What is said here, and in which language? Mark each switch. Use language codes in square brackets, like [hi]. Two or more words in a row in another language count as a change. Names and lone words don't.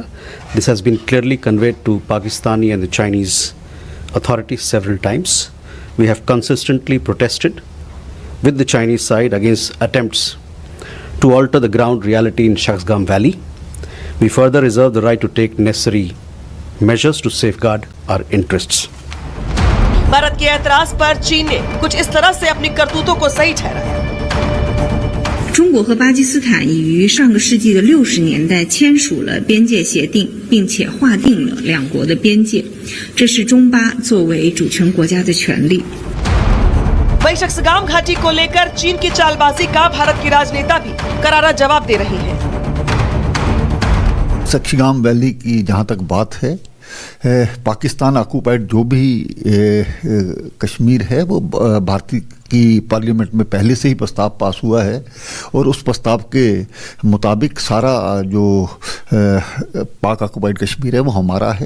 [en] This has been clearly conveyed to Pakistani and the Chinese authorities several times. We have consistently protested with the Chinese side against attempts to alter the ground reality in Shaksgam Valley. We further reserve the right to take necessary measures to safeguard our interests. [hi] भारत के ऐतराज पर चीन ने कुछ इस तरह से अपनी करतूतों को सही ठहराया। [zh] 中国和巴基斯坦已于上个世纪的60年代签署了边界协定，并且划定了两国的边界，这是中巴作为主权国家的权利。 [hi] वहीं शख्सगाम घाटी को लेकर चीन की चालबाजी का भारत के राजनेता भी करारा जवाब दे रहे हैं। शख्सगाम वैली की जहां तक बात है, पाकिस्तान ऑक्युपाइड जो भी कश्मीर है वो भारतीय की पार्लियामेंट में पहले से ही प्रस्ताव पास हुआ है और उस प्रस्ताव के मुताबिक सारा जो पाक ऑक्युपाइड कश्मीर है वो हमारा है।